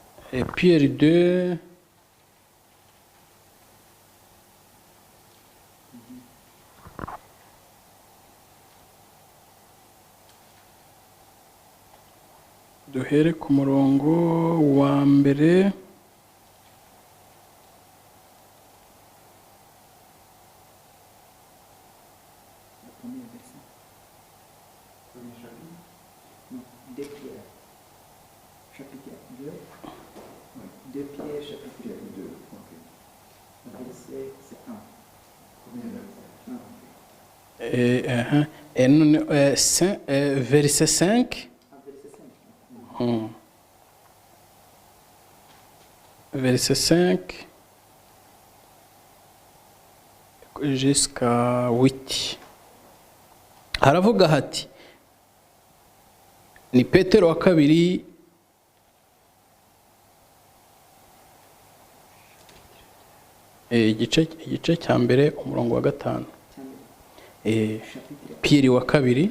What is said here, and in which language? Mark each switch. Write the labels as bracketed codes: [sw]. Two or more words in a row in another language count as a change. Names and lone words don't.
[fr] Et Pierre 2. [rn] Duhere ku murongo wa mbere. [fr] Le premier verset. Non, 2 Pierre. Chapitre 2. Oui, 2 Pierre, chapitre 2. Ok. Le verset, c'est 1. Et verset 5. Verset 5. Verset 5 jusqu'à 8. [rn] Haravuga hati, ni Petero wa kabiri igice cya mbere umurongo wa 5. Pierre wa kabiri